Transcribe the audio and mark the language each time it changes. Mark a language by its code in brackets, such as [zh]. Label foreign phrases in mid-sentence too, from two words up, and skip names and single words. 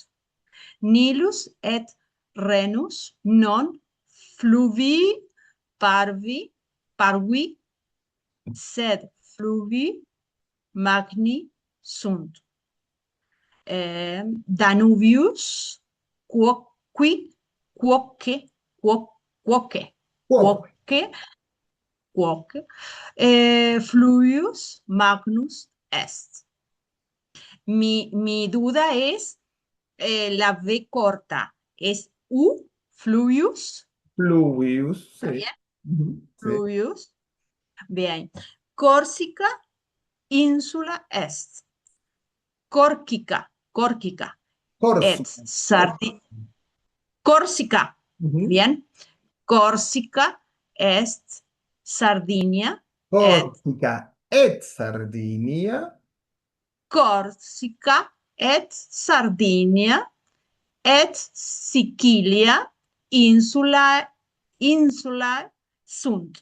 [la] Nilus et Renus non fluvii parvi, sed fluvii magni sunt. Danuvius, qui quoque, quoque, Quoque. quoque, quoque, fluvius magnus est. [es] Mi duda es la V corta. ¿Es U, fluvius? Fluvius, ¿Está sí. bien? Ujú, sí. Fluvius. Bien. [la] Córsica, ínsula est. Córquica, Córquica. Et [es] Córcega. [la] Córsica. [es] Ujú. Bien. [la] Córsica est Sardinia et Córcega et Sardinia. Córsica et Sardinia et Sicilia insula sunt.